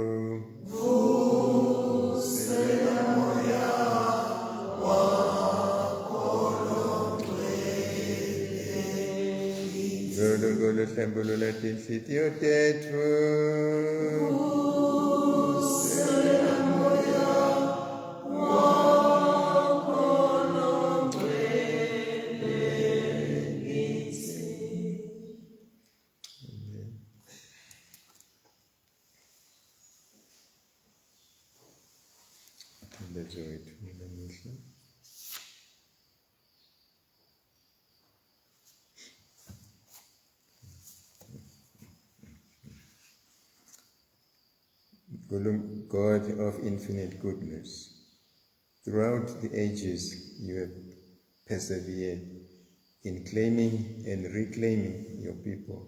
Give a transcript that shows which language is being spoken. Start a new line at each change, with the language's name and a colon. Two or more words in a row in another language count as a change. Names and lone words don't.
Swati: Vusela moya wakho longcwele. Nkulunkulu hlambulula tinhliziyo tethu. Vusela moya wakho longcwele.
English: Let's wait a minute. God of infinite goodness, throughout the ages you have persevered in claiming and reclaiming your people.